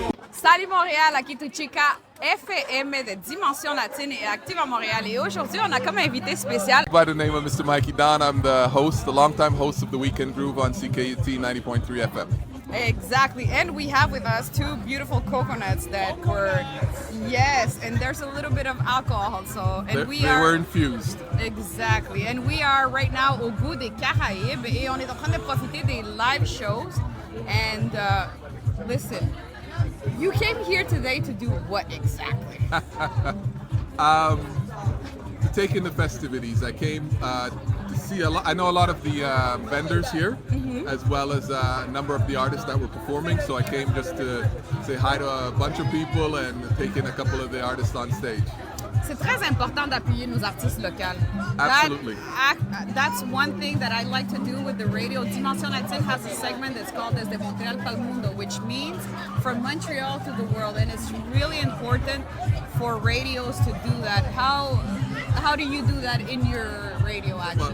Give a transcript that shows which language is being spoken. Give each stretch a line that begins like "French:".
French: Salut Montréal,
Spanish: aquí tu chica
French: FM de Dimension Latine et active à Montréal. Et aujourd'hui, on a comme invité spécial.
English: By the name of Mr. Mikey Don, I'm the host, the longtime host of the Weekend Groove on CKUT 90.3 FM. Exactly, and we have with us two beautiful coconuts that were, yes, and there's a little bit of alcohol, so, and They were infused. Exactly, and we are right now
French: au goût des Caraïbes, et on est en train de profiter des live shows,
English: and listen, you came here today to do what exactly? To take in the festivities. I came to see I know a lot of the vendors here, as well as a number of the artists that were performing. So I came just to say hi to a bunch of people and take in a couple of the artists on stage.
French: C'est très important d'appuyer nos artistes locaux.
English: Absolutely. That's one thing that I like to do with the radio. Dimension Latine has a segment that's called Desde Montréal pa'l Mundo, which means from Montreal to the world, and it's really important for radios to do that. How do you do that in your radio, actually?